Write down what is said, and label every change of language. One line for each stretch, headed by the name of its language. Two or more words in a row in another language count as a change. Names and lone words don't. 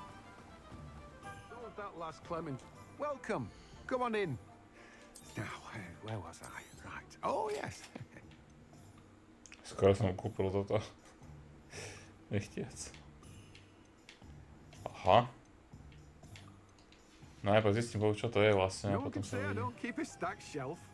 English: That last Clement. Welcome. Come on in. Now, where was I? Right. Oh, yes.
Slovak: Skoro som kúpil toto. Nechtiac. Aha. Najprv zistím, čo to je vlastne, a
English: No one
Slovak: potom
English: can
Slovak: sa
English: say I
Slovak: uvidí.
English: don't keep a stacked shelf.